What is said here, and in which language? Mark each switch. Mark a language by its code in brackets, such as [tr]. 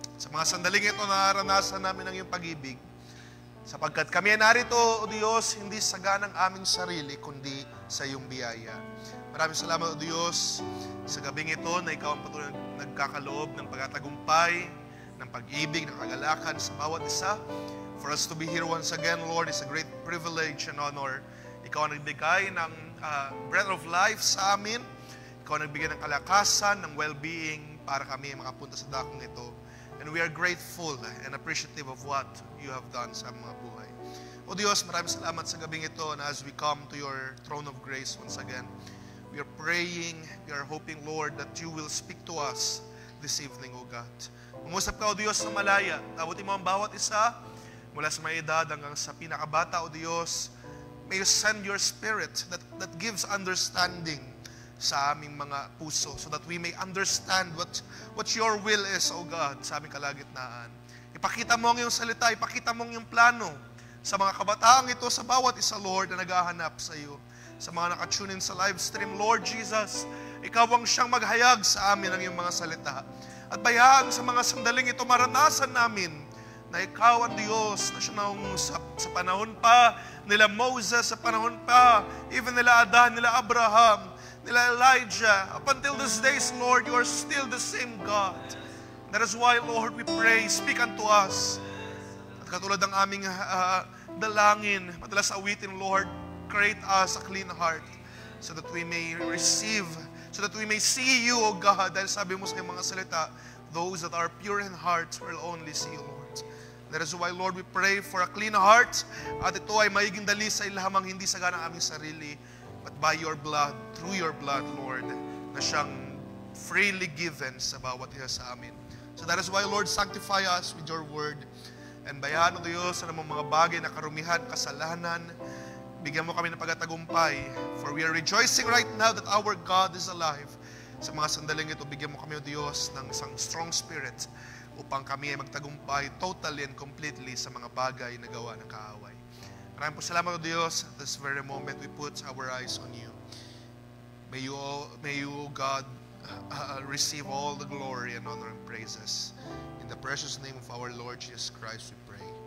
[tl] Sa mga sandaling ito, naranasan namin ang iyong pag-ibig, sapagkat kami ay narito, O Diyos, hindi sa ganang aming sarili, kundi sa iyong biyaya. Maraming salamat, O Diyos, sa gabing ito na ikaw ang patuloy nagkakaloob ng pagtatagumpay, ng pag-ibig, ng kagalakan sa bawat isa. [en] For us to be here once again, Lord, is a great privilege and honor. [tl] Ikaw ang nagbigay ng [en] breath of life [tl] sa amin. Ikaw ang nagbigay ng kalakasan, ng well-being para kami makapunta sa dakong ito. [en] And we are grateful and appreciative of what you have done [tl] sa mga buhay. O Diyos, maraming salamat sa gabing ito, [en] and as we come to your throne of grace once again, we are praying, we are hoping, Lord, that you will speak to us this evening, O God. [tl] Umusap ka, O Diyos, sa malaya. Tawatin mo ang bawat isa, mula sa may edad hanggang sa pinakabata, O Diyos. [en] May you send your spirit that gives understanding [tl] sa aming mga puso, [en] so that we may understand what your will is, O God, [tl] sa aming kalagitnaan. Ipakita mo ang iyong salita, ipakita mo ang iyong plano sa mga kabataang ito, sa bawat isa, Lord, na naghahanap sa iyo. Sa mga nakatune in sa live stream, Lord Jesus, ikaw ang siyang maghayag sa amin ng iyong mga salita. At bayaan sa mga sandaling ito, maranasan namin na ikaw ang Diyos na siya nangungusap sa panahon pa nila Moses, sa panahon pa even nila Adan, nila Abraham, nila Elijah. [en] Up until these days, Lord, you are still the same God. That is why, Lord, we pray, speak unto us. [tl] At katulad ng aming dalangin, madalas awitin, [en] Lord, create us a clean heart so that we may receive, so that we may see you, O God. [tl] Dahil sabi mo sa iyong mga salita, [en] those that are pure in heart will only see you, Lord. That is why, Lord, we pray for a clean heart, [tl] at ito ay maiging dalisay lamang hindi sa ganang aming sarili, [en] but by your blood, through your blood, Lord, na siyang freely given sa bawat isa sa amin. So that is why, Lord, sanctify us with your word. [tl] And bayan, O Diyos, sa namang mga bagay na karumihan, kasalanan, bigyan mo kami ng pagtatagumpay. [en] For we are rejoicing right now that our God is alive. [tl] Sa mga sandaling ito, bigyan mo kami, O Diyos, ng isang [en] strong spirit [tl] upang kami ay magtagumpay [en] totally and completely [tl] sa mga bagay na gawa ng kaaway. Maraming po salamat, O Diyos. [en] At this very moment, we put our eyes on you. May you, God, receive all the glory and honor and praises. In the precious name of our Lord Jesus Christ, we pray.